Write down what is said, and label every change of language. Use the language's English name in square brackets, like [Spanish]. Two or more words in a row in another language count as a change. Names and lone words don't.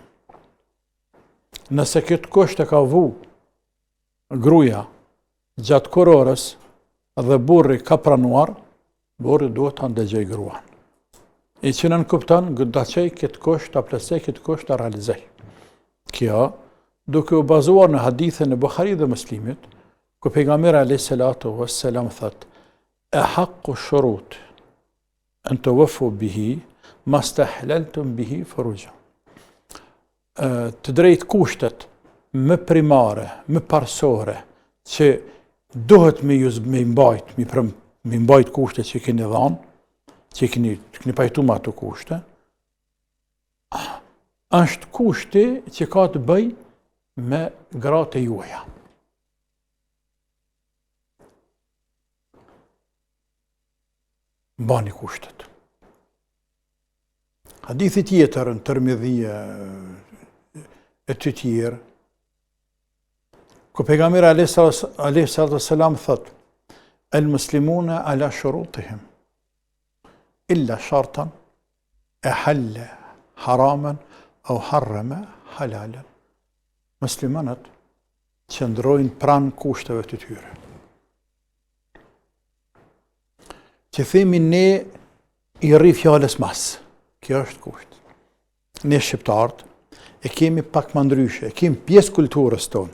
[Albanian] Nëse këtë kusht e ka vu gruaja gjatë kurorës dhe burri ka pranuar, burri duhet ta ndëgjoj gruan. I që nën kupton, gëdaqej këtë kusht, ta plotësoj këtë kusht, ta realizoj. Kjo, duke u bazuar në hadithën e Bukhari dhe Muslimit, ku pejgamberi [Arabic] عليه الصلاة والسلام [Albanian] thot: [Arabic] "أحق الشروط أن توفوا به ما استحللتم به الفروج." [Albanian] Të drejt kushtet më primare, më parsore, që duhet me mbajt kushtet që keni dhanë, që keni pajtu me ato kushte, është kushti që ka të bëj me gratë e juaja. Bani kushtet. Hadithi tjetër në Tirmidhi e të tjerë, ku pejgamberi [Arabic] عليه الصلاة والسلام [Albanian] thot: [Arabic] "المسلمون على شروطهم إلا شرطا أحل حراما أو حرم حلالا." [Albanian] Muslimanët qëndrojnë pranë kushteve të tyre. Që themi ne i rri fjales mas, kjo është kusht. Ne shqiptarët e kemi pak më ndryshe, e kemi pjesë kulturës tonë.